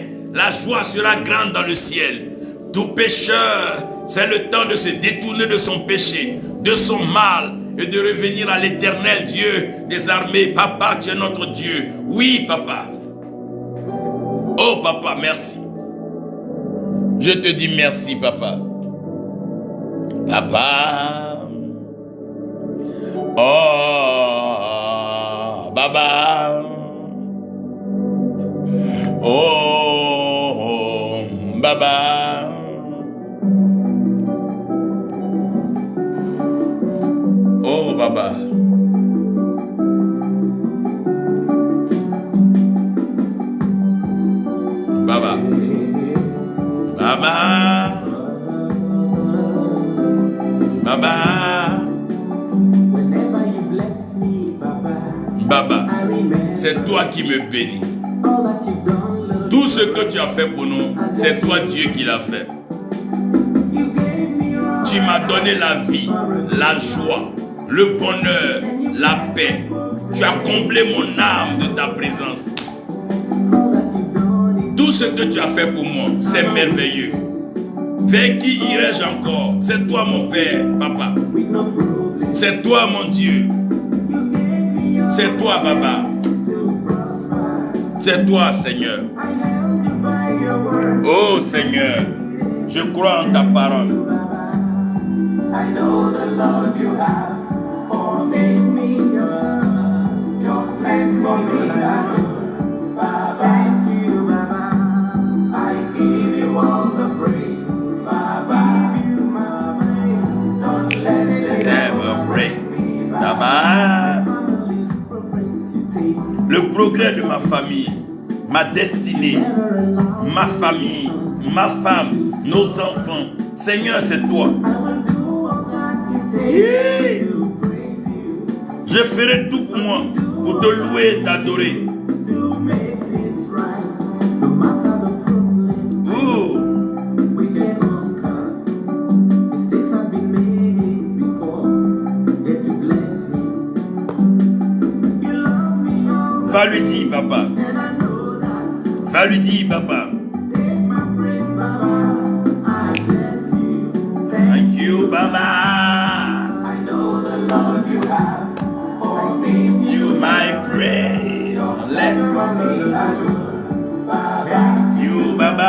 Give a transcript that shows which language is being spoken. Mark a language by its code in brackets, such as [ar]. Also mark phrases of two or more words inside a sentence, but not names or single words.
[fr] La joie sera grande dans le ciel. Tout pécheur, c'est le temps de se détourner de son péché, de son mal, et de revenir à l'Éternel Dieu des armées. Papa, tu es notre Dieu. Oui, papa. Oh, papa, merci. Je te dis merci, papa. Papa. Oh, Baba. Oh, Baba. Oh, Baba. Baba. Baba. Baba. Baba, c'est toi qui me bénis. Tout ce que tu as fait pour nous, c'est toi Dieu qui l'a fait. Tu m'as donné la vie, la joie, le bonheur, la paix. Tu as comblé mon âme de ta présence. Tout ce que tu as fait pour moi, c'est merveilleux. Vers qui irai-je encore? C'est toi mon Père, papa. C'est toi mon Dieu. C'est toi, Baba. C'est toi, Seigneur. Oh, Seigneur, je crois en ta parole. [en] I know the love you have for me. Your plans for me are good. Baba, thank you, Baba. I give you all the praise. Baba, don't let it ever break me. Baba. [fr] Le progrès de ma famille, ma destinée, ma famille, ma femme, nos enfants. Seigneur, c'est toi. Yeah. Je ferai tout pour moi, pour te louer et t'adorer. Va lui dire, papa. Va lui dire, [en] papa. Thank you, Baba. I know the love you have for me. You my praise. Let you, Baba.